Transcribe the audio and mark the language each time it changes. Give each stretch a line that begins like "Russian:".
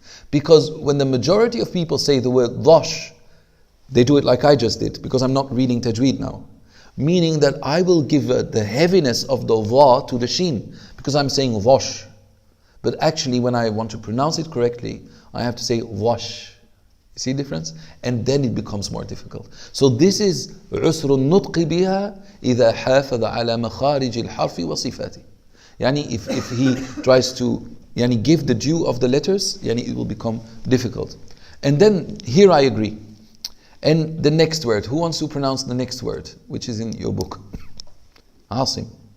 English: Because when the majority of people say the word dhash, they do it like I just did, because I'm not reading tajweed now. Meaning that I will give the heaviness of the va to the sheen, because I'm saying dhash. But actually when I want to pronounce it correctly, I have to say dhash. You see the difference? And then it becomes more difficult. So this is
Arabic: عسر النطق بها إذا حافظ على مخارج الحرف وصفاته.
English: Yani if he tries to give the due of the letters, it will become difficult. And then here I agree. And the next word, who wants to pronounce the next word, which is in your book? Asim.